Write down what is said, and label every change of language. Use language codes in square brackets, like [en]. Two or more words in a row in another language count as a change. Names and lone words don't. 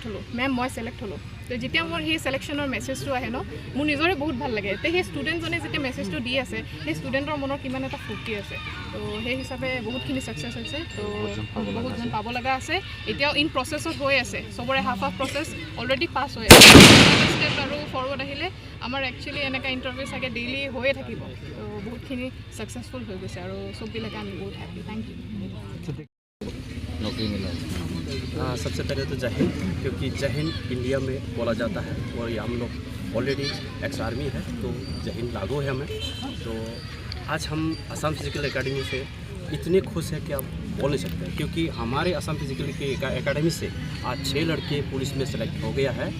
[as] হ'লোঁ তো যেতিয়া মোৰ সেই ছিলেকশ্যনৰ মেছেজটো আহে ন মোৰ নিজৰে বহুত ভাল লাগে তে সেই ষ্টুডেণ্টজনে যেতিয়া মেছেজটো দি আছে সেই ষ্টুডেণ্টৰ মনত কিমান এটা ফূৰ্তি আছে তো সেই হিচাপে বহুতখিনি ছাকচেছ হৈছে তো বহুতজন পাব লগা আছে এতিয়াও [en] in process [as] হৈ আছে চবৰে [en] half process already pass [as] হৈ আছে ষ্টেপ আৰু ফৰৱাৰ্ড আহিলে আমাৰ একচুৱেলি এনেকুৱা ইণ্টাৰভিউ চাগে ডেইলি হৈয়ে থাকিব তো বহুতখিনি ছাকচেছফুল হৈ গৈছে আৰু চববিলাকে আমি বহুত [en] happy thank you [hi] नौकरी मिला सबसे पहले तो जय हिंद क्योंकि जय हिंद इंडिया में बोला जाता है और ये हम लोग [en] already ex army [hi] है तो जय हिंद लागू है हमें तो आज हम असम फिजिकल एकेडमी से इतने खुश हैं कि आप बोल नहीं सकते, क्योंकि हमारे असम फिजिकल के एकेडमी से आज 6 लड़के पुलिस में सेलेक्ट हो गया है।